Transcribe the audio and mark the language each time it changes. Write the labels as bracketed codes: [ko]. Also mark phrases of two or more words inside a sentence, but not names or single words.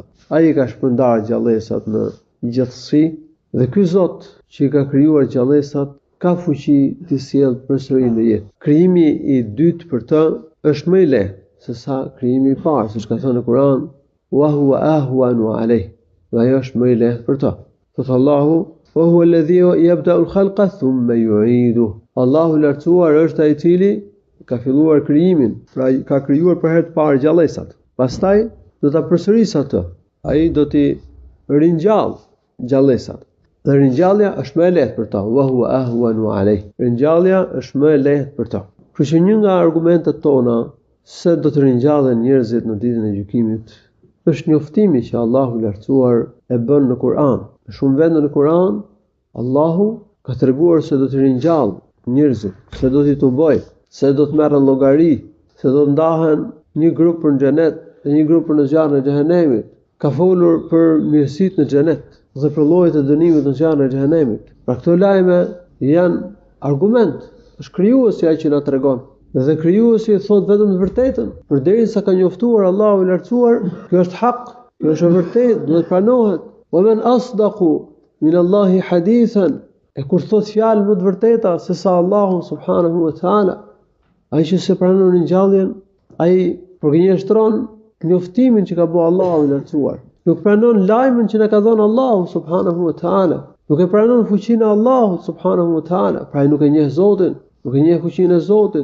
[sq] Ai ka shpërndarë gjallësat në gjithësi dhe ky Zot që ka krijuar gjallësat ka fuqi të sjellë përsëri në jetë. Krijimi i dytë për të është më i lehtë se sa krijimi i parë, siç ka thënë në Kur'an: [ar] "وهو أهون عليه." [sq] Dhe ajo është më i lehtë për të. Thot Allahu: [ar] "وهو الذي يبدأ الخلق ثم يعيده." [sq] Allahu i lartësuar është ai i cili ka filluar krijimin, pra ka krijuar për herë të parë gjallësat. Pastaj do ta përsërisë atë. Ai do t'i ringjallë gjallësat. Dhe ringjallja është më e lehtë për ta. [ar] وهو أهون عليه. [sq] Ringjallja është më e lehtë për ta. Kështu që një nga argumentet tona se do të ringjallën njerëzit në ditën e gjykimit është njoftimi që Allahu i lartësuar e bën në Kur'an. Në shumë vende në Kur'an Allahu ka treguar se do të ringjallë njerëzit, se do t'i tubojë, se do të merren llogari, se do të ndahen një grup për në xhenet dhe një grup për në zjarrin e xhehenemit. Ka folur për mirësitë në xhenet dhe për llojet e dënimit në zjarrin e xhehenemit. Pra këto lajme janë argument, është krijuesi ai që na tregon. Dhe krijuesi thot vetëm të vërtetën, përderisa ka njoftuar Allahu i lartësuar, kjo është hak, kjo është e vërtetë, duhet pranohet. [ar] ومن أصدق من الله حديثا. [sq] E kur thot fjalë më të vërteta se sa Allahu [ar] سبحانه وتعالى, [sq] ai që se pranon ringjalljen, ai përgjigjëstron njoftimin që ka bëu Allahu i lartësuar. Nuk pranon lajmin që na ka dhënë Allahu [ar] سبحانه وتعالى. [sq] Nuk e pranon fuqinë e Allahut [ar] سبحانه وتعالى. [sq] Pra ai nuk e njeh Zotin, nuk e njeh fuqinë e Zotit.